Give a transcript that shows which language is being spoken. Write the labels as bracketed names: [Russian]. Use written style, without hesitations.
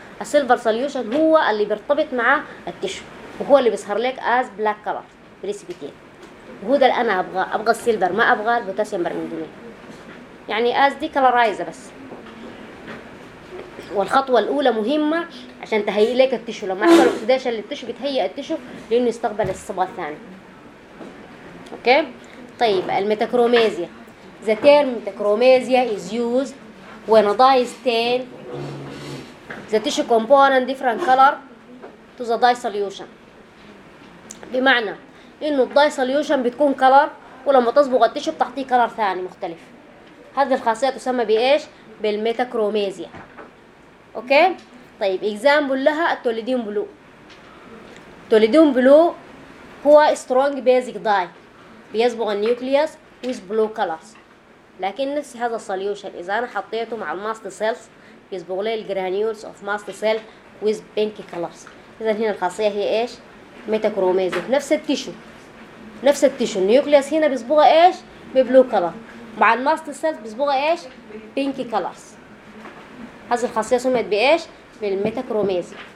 [Arabic] السيلفر سوليوشن هو اللي بيرتبط مع التيشو وهو اللي بيظهر لك از بلاك كلر بريسيبيتين، وهو ده اللي انا ابغى السيلفر، ما ابغى البوتاسيوم برمنجنات، يعني از دي كلرايز بس. والخطوة الأولى مهمة عشان تهيئ لك التيشو، لما أحصل أكسيديشن للتيشو بتهيئ التيشو لأنه يستقبل الصبغة الثانية. أوكي طيب الميتاكروميزيا، [English] the term metachromasia is used when a dye stain the tissue component different color to the dye solution، [Arabic] بمعنى إنه الداي solution بتكون color ولما تصبغ التيشو بتعطيه color ثاني مختلف، هذه الخاصية تسمى بإيش؟ بالميتاكروميزيا. اوكي طيب اكزامبل لها التوليدين بلو، التوليدين بلو هو سترونج بيزك داي بيصبغ النيوكلياس ويز بلو كلرز، لكن نفس هذا السوليوشن اذا انا حطيته مع الماست سيلز بيصبغ لي الجرانيولز اوف ماست سيل ويز بينك كلرز، اذا هنا الخاصيه هي ايش؟ ميتاكروميزي، نفس التيشو النيوكلياس هنا بيصبغ ايش؟ ببلو كلر، مع الماست سيلز بيصبغ ايش؟ بينك كلرز، هذه الخاصية سميت بإيش؟ بالميتاكروميزي.